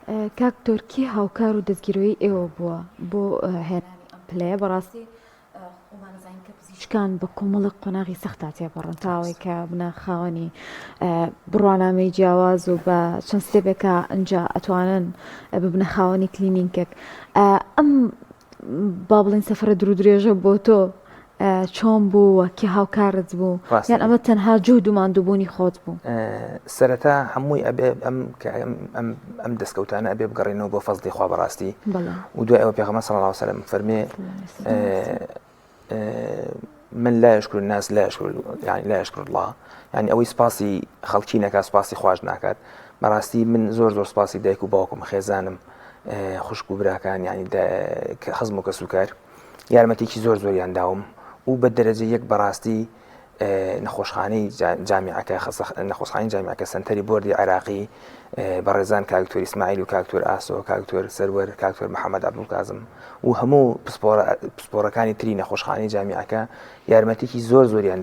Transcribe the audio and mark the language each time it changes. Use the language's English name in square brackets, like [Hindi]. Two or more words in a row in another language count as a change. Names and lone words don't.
[Central Kurdish] کاکتۆرکی هاوکار و دەستگیرۆی ئێوە بووە بۆ هێنانی ئەم پلەیە بەڕاستی خۆمانەزانین کە پزیشکان بە کۆمەڵی قۆناغی سەختا تێپەڕن تاوەی کە بنە خاوەنی بڕوانامەی جیاواز و بە چەند ستێپێکە ئەنجا ئەتوانن ببنە خاوەنی کلینیکێک ئەم با بڵین سەفرە درێژە بۆ تۆ چۆن بوو کە هاوکارت بوو یان ئەمە تەنها جوود و ماندووبوونی خۆت بوو سەرەتا هەمووی ئەبێ ئەم دەستکەوتانە ئەبێ بگەڕێنەوە بۆ فەزلی خوا بەڕاستی و دوای ئەوە پێغەمبەر [Arabic] صلی الله علیه و سلم [Central Kurdish] فەرمێ [Arabic] من لا يشكر الناس لا يشكر الله [Central Kurdish] يعني ئەوەی سپاسی خەڵکی نەکات سپاسی خواش ناکات بەڕاستی من زۆر سپاسی دایک و باوکم خێزانم خوشک و براکان یعنی خەزم و کەسوکار یارمەتێکی زۆریان داوم و بە دەرەجە یەک بەڕاستی نەخۆشخانەی جامیعەکە سنتەری بۆردی عێراقی بەڕێزان کاکتۆر ئیسماعیل و کاکتۆر ئاسۆ کاکتۆر سەرور کاکتۆر محەممەد عەبدولکازم و هەموو پسپۆرەکانی تری نەخۆشخانەی جامیعەکە یارمەتێکی زۆریان